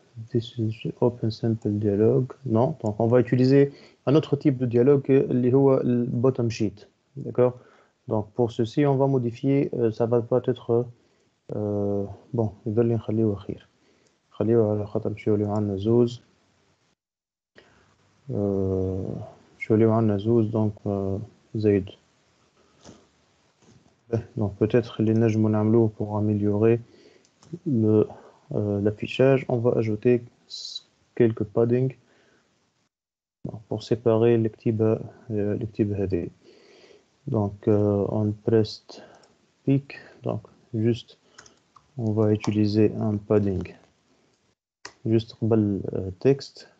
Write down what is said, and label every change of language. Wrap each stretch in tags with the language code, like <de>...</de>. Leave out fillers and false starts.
<en>This is open simple dialogue.</en> <fr>Non, donc on va utiliser un autre type de dialogue,</fr> <ar>اللي هو</ar> <fr>le bottom sheet. D'accord? Donc pour ceci, on va modifier, ça va pas être bon,</fr> <ar>يضل نخليه أخير. خليه على خاطر باش يوليو عندنا زوز. باش يوليو عندنا زوز دونك زايد.</ar> <fr>Donc peut-être</fr> <ar>اللي نجمو نعملوه</ar> <fr>pour améliorer l'affichage, on va ajouter quelques padding pour séparer les petits</fr> <ar>هذي.</ar> <fr>Donc on pressed peak, donc juste on va utiliser un padding juste</fr> <ar>قبل</ar> <fr>texte.</fr>